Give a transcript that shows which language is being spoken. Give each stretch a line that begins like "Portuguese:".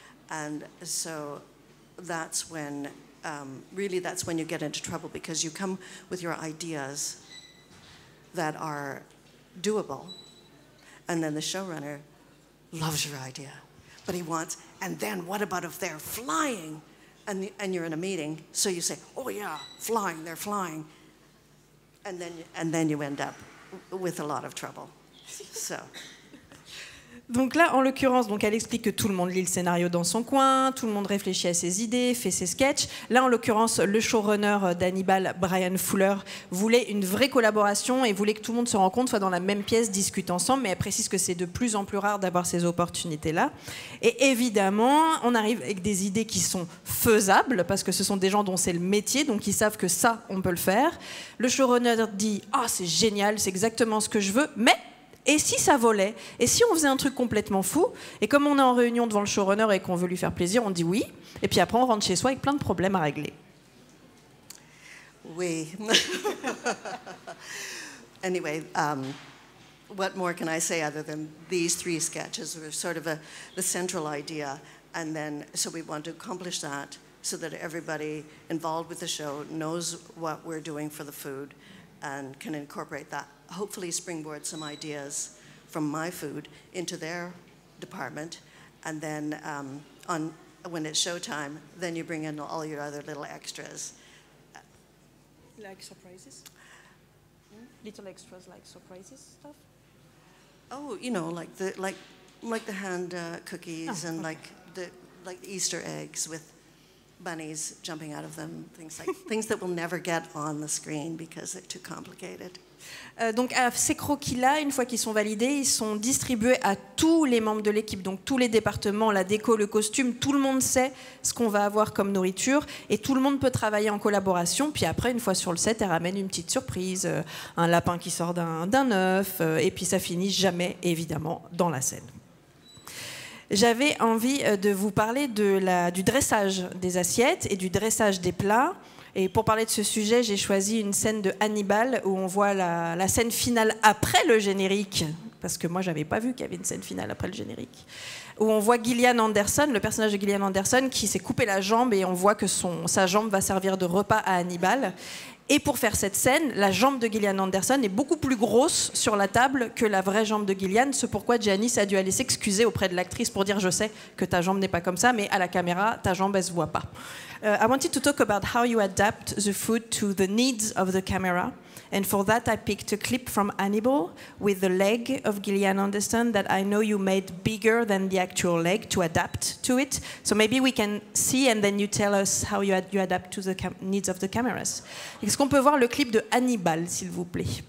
English: And so that's when, really that's when you get into trouble, because you come with your ideas that are doable, and then the showrunner loves your idea, but he wants, and then what about if they're flying? And you're in a meeting, so you say, oh yeah, flying, they're flying. And then you end up with a lot of trouble. So.
French: Donc là, en l'occurrence, donc elle explique que tout le monde lit le scénario dans son coin, tout le monde réfléchit à ses idées, fait ses sketchs. Là, en l'occurrence, le showrunner d'Hannibal, Brian Fuller, voulait une vraie collaboration et voulait que tout le monde se rencontre, soit dans la même pièce, discute ensemble, mais elle précise que c'est de plus en plus rare d'avoir ces opportunités-là. Et évidemment, on arrive avec des idées qui sont faisables, parce que ce sont des gens dont c'est le métier, donc ils savent que ça, on peut le faire. Le showrunner dit « Ah, c'est génial, c'est exactement ce que je veux, mais... » Et si ça volait? Et si on faisait un truc complètement fou? Et comme on est en réunion devant le showrunner et qu'on veut lui faire plaisir, on dit oui. Et puis après, on rentre chez soi avec plein de problèmes à régler. Oui.
English: Anyway, what more can I say other than these three sketches were sort of the central idea. And then, so we want to accomplish that so that everybody involved with the show knows what we're doing for the food and can incorporate that. Hopefully springboard some ideas from my food into their department, and then when it's showtime, then you bring in all your other little extras. Like surprises? Little extras like surprises stuff? Oh, you know, like the hand cookies, and okay. like Easter eggs with bunnies jumping out of them, things that will never get on the screen because they're too complicated.
French: Donc ces croquis-là, une fois qu'ils sont validés, ils sont distribués à tous les membres de l'équipe, donc tous les départements, la déco, le costume, tout le monde sait ce qu'on va avoir comme nourriture et tout le monde peut travailler en collaboration. Puis après, une fois sur le set, elle ramène une petite surprise, un lapin qui sort d'un œuf, et puis ça finit jamais, évidemment, dans la scène. J'avais envie de vous parler du dressage des assiettes et du dressage des plats. Et pour parler de ce sujet, j'ai choisi une scène de Hannibal où on voit la scène finale après le générique, parce que moi, je n'avais pas vu qu'il y avait une scène finale après le générique, où on voit Gillian Anderson, le personnage de Gillian Anderson, qui s'est coupé la jambe et on voit que sa jambe va servir de repas à Hannibal. Et pour faire cette scène, la jambe de Gillian Anderson est beaucoup plus grosse sur la table que la vraie jambe de Gillian, ce pourquoi Janice a dû aller s'excuser auprès de l'actrice pour dire « Je sais que ta jambe n'est pas comme ça, mais à la caméra, ta jambe, elle ne se voit pas ».
English: I wanted to talk about how you adapt the food to the needs of the camera. And for that, I picked a clip from Hannibal with the leg of Gillian Anderson that I know you made bigger than the actual leg to adapt to it. So maybe we can see and then you tell us how you adapt to the needs of the cameras. Because
French: Est-ce qu'on peut voir le clip de Hannibal, s'il vous plaît?